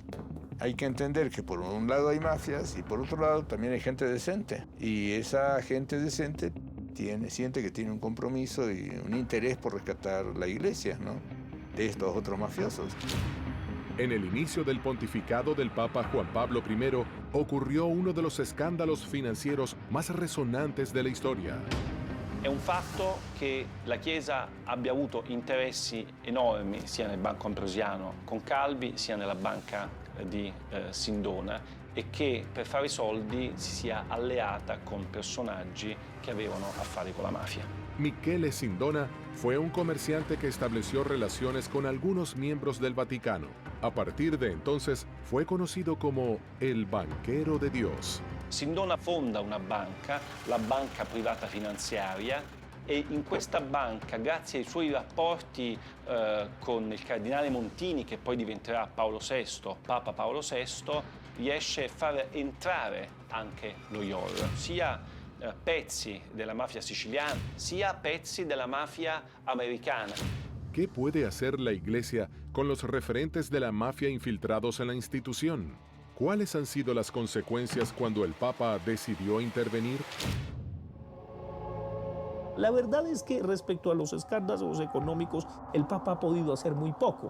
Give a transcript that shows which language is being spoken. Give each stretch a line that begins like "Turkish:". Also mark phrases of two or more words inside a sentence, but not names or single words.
Spanish: Hay que entender que por un lado hay mafias y por otro lado también hay gente decente y esa gente decente siente que tiene un compromiso y un interés por rescatar la iglesia, ¿no?, de estos otros mafiosos. En el inicio del pontificado del Papa Juan Pablo I ocurrió uno de los escándalos financieros más resonantes de la historia.
Italian: È un fatto che la Chiesa abbia avuto interessi enormi sia nel Banco Ambrosiano con Calvi sia nella banca di Sindona e che per fare i soldi si sia alleata con personaggi che avevano affari con la mafia.
Spanish: Michele Sindona fue un comerciante que estableció relaciones con algunos miembros del Vaticano. A partir de entonces fue conocido como el banquero de Dios.
Italian: Sindona fonda una banca, la Banca Privata Finanziaria, e in questa banca, grazie ai suoi rapporti con il cardinale Montini, che poi diventerà Paolo VI, Papa Paolo VI, riesce a far entrare anche lo IOR, sia pezzi della mafia siciliana, sia pezzi della mafia americana.
Spanish: ¿Qué puede hacer la Iglesia con los referentes de la mafia infiltrados en la institución? ¿Cuáles han sido las consecuencias cuando el Papa decidió intervenir? La verdad es que respecto a los escándalos económicos, el Papa ha podido hacer muy poco.